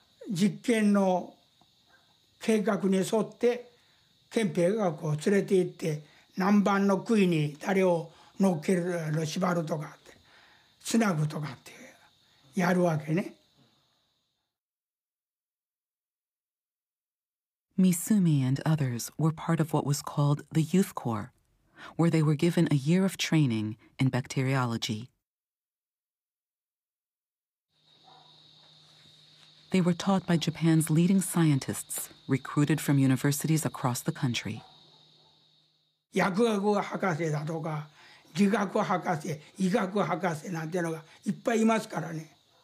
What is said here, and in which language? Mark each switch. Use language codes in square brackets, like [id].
[ja] 実験の計画に沿って憲兵がこう連れて行って何番の杭に誰を乗っける縛るとかってつなぐとかってやるわけね。 [en] Misumi and others were part of what was called the Youth Corps, where they were given a year of training in bacteriology. They were taught by Japan's leading scientists, recruited from universities across the country. [ja] 薬学博士だとか理学博士、医学博士なんていうのがいっぱいいますからね。